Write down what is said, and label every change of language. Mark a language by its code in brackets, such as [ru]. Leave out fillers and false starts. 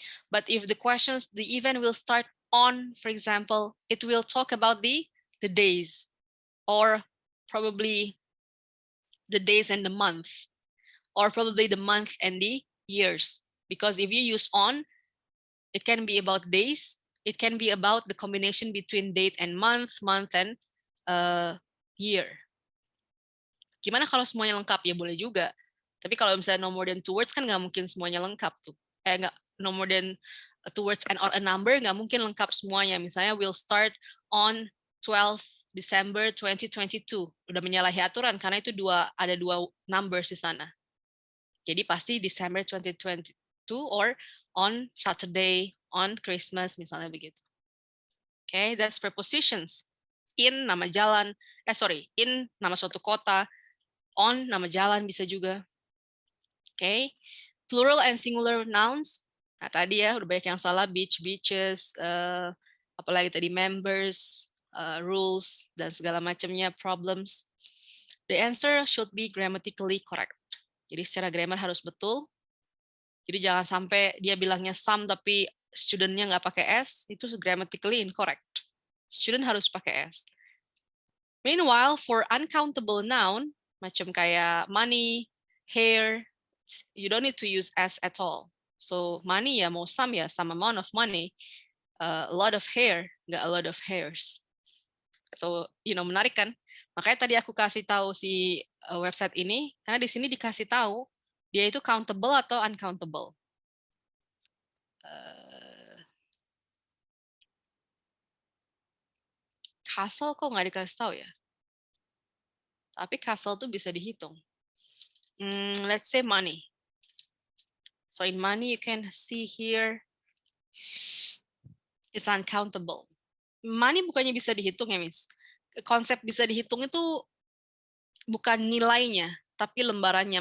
[en] But if the questions, the event will start on, for example, it will talk about the days, or probably the days and the month, or probably the month and the years. Because if you use on, it can be about days, it can be about the combination between date and month, month and year. [id] Gimana kalau semuanya lengkap? Ya boleh juga. Tapi kalau misalnya [en] no more than 2 words kan nggak mungkin semuanya lengkap tuh. Nggak, no more than 2 words and or a number [id] nggak mungkin lengkap semuanya. Misalnya [en] we'll start on 12 December 2022. [id] Udah menyalahi aturan karena itu ada dua numbers di sana. Jadi pasti December 2022 [en] or on Saturday, on Christmas, [id] misalnya begitu. [en] Okay, that's prepositions. [id] In nama jalan, in nama suatu kota, on nama jalan bisa juga. [en] Okay, plural and singular nouns. [id] Nah tadi ya udah banyak yang salah, beach, beaches, apalagi tadi members, rules dan segala macamnya, problems. [en] The answer should be grammatically correct. [id] Jadi secara grammar harus betul. Jadi jangan sampai dia bilangnya some tapi studentnya nggak pakai S, itu [en] grammatically incorrect. [id] Student harus pakai S. [en] Meanwhile, for uncountable noun, macam kayak money, hair, you don't need to use S at all. So money ya mau some ya, some amount of money, a lot of hair, [id] nggak [en] a lot of hairs. [id] So, menarik kan? Makanya tadi aku kasih tahu si website ini, karena di sini dikasih tahu dia itu countable atau uncountable. Castle kok nggak dikasih tahu ya? Tapi castle tuh bisa dihitung. [en] Let's say money. So in money you can see here it's uncountable. [id] Money bukannya bisa dihitung ya, Miss? Konsep bisa dihitung itu bukan nilainya, tapi lembarannya.